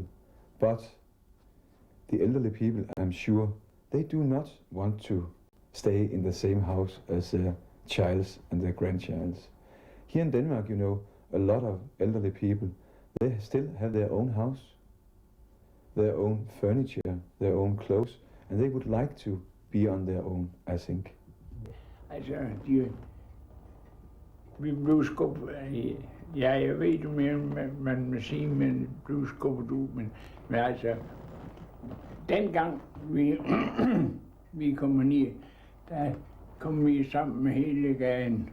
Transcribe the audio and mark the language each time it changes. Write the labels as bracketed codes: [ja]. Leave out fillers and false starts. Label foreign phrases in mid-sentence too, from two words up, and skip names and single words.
[en] But the elderly people, I'm sure, they do not want to stay in the same house as their childs and their grandchilds. Here in Denmark, a lot of elderly people, they still have their own house, their own furniture, their own clothes, and they would like to be on their own, I think. [da] Altså, vi blev skubbet, jeg ved ikke mere, man må sige, men blev skubbet ud, men altså, dengang vi kom ned, der kom vi sammen med hele gaden.